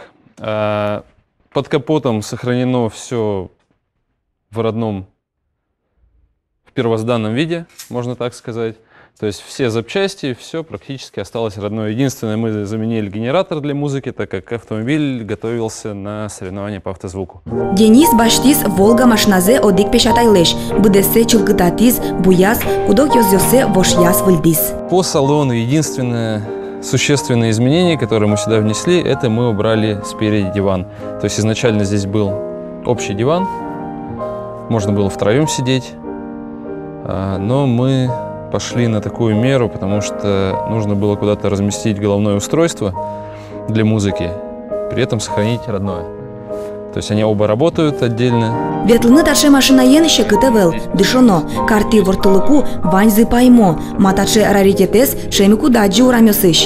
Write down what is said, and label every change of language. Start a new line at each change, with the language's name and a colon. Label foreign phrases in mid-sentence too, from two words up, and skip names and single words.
Russian: Под капотом сохранено все в родном, в первозданном виде, можно так сказать. То есть все запчасти, все практически осталось родное. Единственное, мы заменили генератор для музыки, так как автомобиль готовился на соревнования по автозвуку.
Udmurt: Денис баштис Волга машиназе одик пешатайлеш. Будесе чулгытатис буяс, кудок йозе вошьяс выльдис.
Russian: По салону единственное существенное изменение, которое мы сюда внесли, это мы убрали спереди диван. То есть изначально здесь был общий диван, можно было втроем сидеть, но мы пошли на такую меру, потому что нужно было куда-то разместить головное устройство для музыки, при этом сохранить родное. То есть они оба работают отдельно.
Udmurt: Ветлыны таче машинаен шекытевел, дышоно, карты вортылыку ваньзы паймо, матаче раритетес шемику даджи урамёсыш.